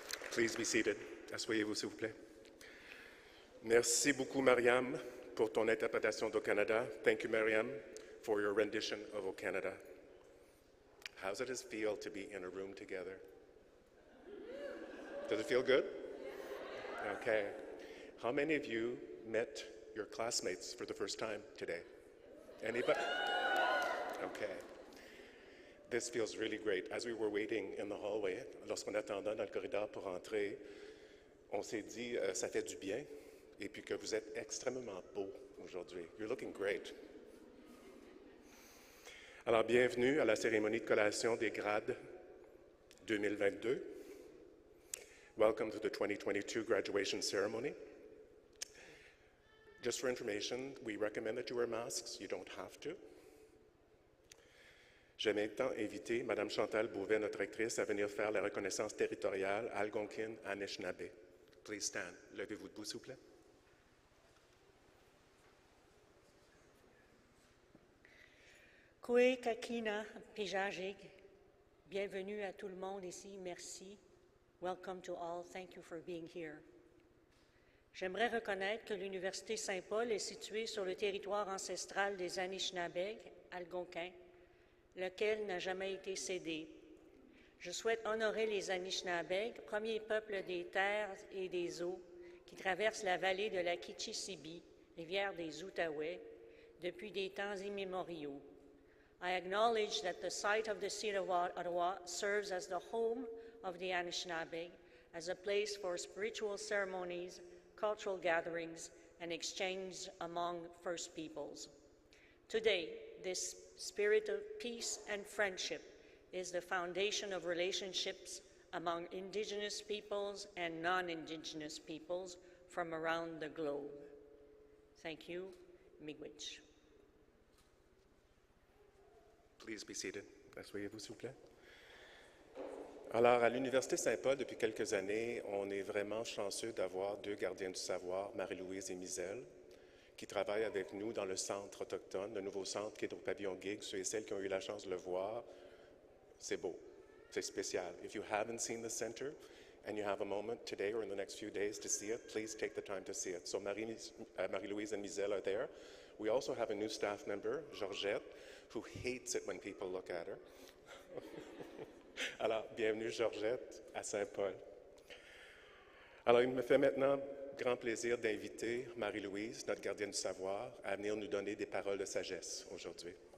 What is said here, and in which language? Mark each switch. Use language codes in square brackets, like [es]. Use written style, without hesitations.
[en] Please be seated. [fr] Asseyez-vous, s'il vous plaît. Merci beaucoup, Mariam, pour ton interprétation d'O Canada. [en] Thank you, Mariam, for your rendition of O Canada. How does it feel to be in a room together? Does it feel good? Okay. How many of you met your classmates for the first time today? Anybody? Okay. This feels really great. As we were waiting in the hallway, [fr] lorsqu'on attendait dans le corridor pour entrer, on s'est dit, ça fait du bien, et puis que vous êtes extrêmement beau aujourd'hui. [en] You're looking great. [fr] Alors, bienvenue à la cérémonie de collation des grades 2022. [en] Welcome to the 2022 graduation ceremony. Just for information, we recommend that you wear masks. You don't have to. [fr] J'ai maintenant invité Mme Chantal Beauvais, notre rectrice, à venir faire la reconnaissance territoriale Algonquin-Anishinaabe. [en] Please stand. [fr] Levez-vous debout, s'il vous plaît. [alq] Kwe kakina pijajig. [fr] Bienvenue à tout le monde ici. Merci. [en] Welcome to all. Thank you for being here. [fr] J'aimerais reconnaître que l'Université Saint-Paul est située sur le territoire ancestral des Anishinaabe, Algonquins, lequel n'a jamais été cédé. Je souhaite honorer les Anishinaabe, premier peuple des terres et des eaux, qui traverse la vallée de la Kichisibi, rivière des Outaouais, depuis des temps immémoriaux. [en] I acknowledge that the site of the City of Ottawa serves as the home of the Anishinaabe, as a place for spiritual ceremonies, cultural gatherings, and exchange among First Peoples. Today, this spirit of peace and friendship is the foundation of relationships among Indigenous peoples and non-Indigenous peoples from around the globe. Thank you. Miigwech. Please be seated. [fr] Asseyez-vous, s'il vous plaît. Alors, à l'Université Saint-Paul, depuis quelques années, on est vraiment chanceux d'avoir deux gardiens du savoir, Marie-Louise et Misèle, qui travaillent avec nous dans le centre autochtone, le nouveau centre qui est au pavillon Gig. Ceux et celles qui ont eu la chance de le voir, c'est beau, c'est spécial. [en] If you haven't seen the center and you have a moment today or in the next few days to see it, please take the time to see it. So Marie-Louise and Misèle are there. We also have a new staff member, Georgette, who hates it when people look at her. [fr] Alors, bienvenue Georgette à Saint-Paul. Alors, il me fait maintenant grand plaisir d'inviter Marie-Louise, notre gardienne du savoir, à venir nous donner des paroles de sagesse aujourd'hui.